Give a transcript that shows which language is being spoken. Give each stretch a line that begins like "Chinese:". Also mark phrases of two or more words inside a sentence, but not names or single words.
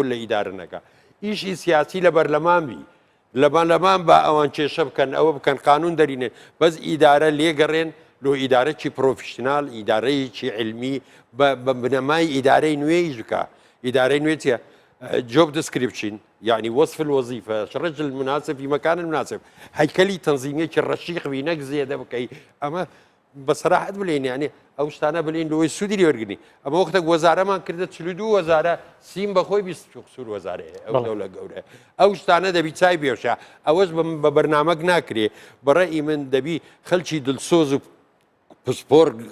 Central Kurdish: لە ئیدارە نەکە ئیشی سیاسی لە بەرلەمانبی لەمان بە ئەوان کێشە بکەن ئەوە بکەن قانون دەرینێن بەس ئیدارە لێگەڕێن لۆ ئیدارەکی پرۆفشنال ئیدارەیەکی علمی بە بنەمای ئیدارەی نوێیش بکە ئیدارەی نوێ چیە
English: job description
Central Kurdish: یعنی
Arabic: وەصف الوظیفە
Central Kurdish: شرج
Arabic: المناسب في مكان المناسب
Central Kurdish: هەیکەلی تەنزیمێکی ڕەشیقوی نەک زێدە بکەی ئەمە بەسەراحەت بڵێن یعنی ئەو شتانە بڵێن لەوەی سوودی لێوەرگنی ئەمە وەختە وەزارەمان کردە 42 وەزارە سیم بەخۆی 24 سوور وەزارەیە ئەو دەوڵە گەورە ئەو شتانە دەبی چای بێوشە ئەوەش بە بەرنامەک ناکرێ بەڕێی من دەبی خەڵکی دڵسۆز و پسپۆر